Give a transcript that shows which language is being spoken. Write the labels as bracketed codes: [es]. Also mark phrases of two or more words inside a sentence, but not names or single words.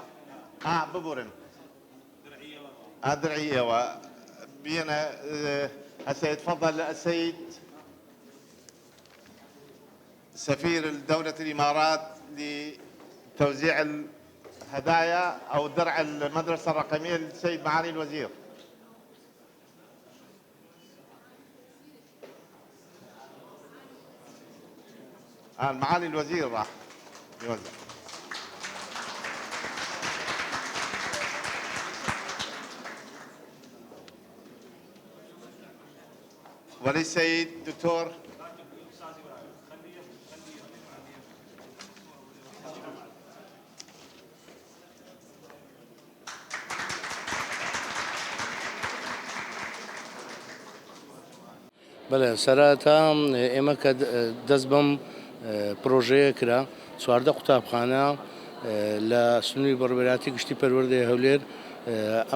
[ar] ببورن درعية بينا السيد تفضل السيد سفير دولة الإمارات لتوزيع الهدايا أو درع المدرسة الرقمية للسيد معالي الوزير. معالي الوزير راح يوزع. وللسيد دكتور [ckb] بەڵێ سەرەتا ئێمە کە دەست بەم پرۆژەیە کرا چواردە قوتابخانە لە سنووری بەڕێوەبەراتی گشتی پەروەردەی هەولێر ئەم